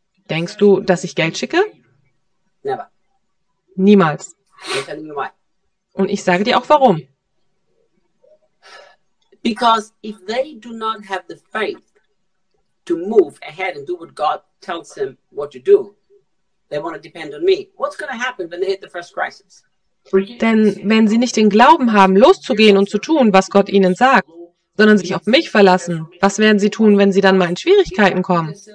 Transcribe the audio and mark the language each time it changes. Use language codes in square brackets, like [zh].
[de] Denkst du, dass ich Geld schicke? [en] Never. [de] Niemals. [en] I'm telling you why. [de] Und ich sage dir auch warum. [en] Because if they do not have the faith to move ahead and do what God tells them what to do, they want to depend on me. What's going to happen when they hit the first crisis? [de] Denn wenn sie nicht den Glauben haben, loszugehen und zu tun, was Gott ihnen sagt, sondern sich auf mich verlassen, was werden sie tun, wenn sie dann mal in Schwierigkeiten kommen?